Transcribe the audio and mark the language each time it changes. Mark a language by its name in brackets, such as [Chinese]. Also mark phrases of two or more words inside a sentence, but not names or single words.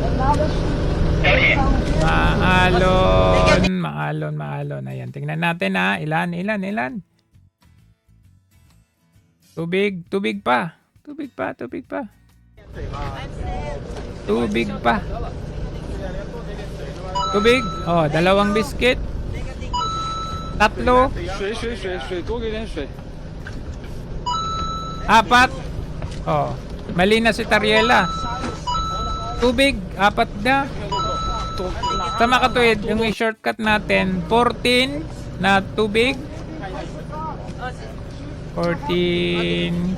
[Filipino] Maalon. Ayan, tingnan natin ilan. Tubig pa. Tubig pa. Tubig. 2 biscuit. 3. [Chinese] 水，多给点水。 [Filipino] 4. Mali na si Tariela. Tubig, 4 na. Sa makatuwid, yung i-shortcut natin, 14 na tubig. 14.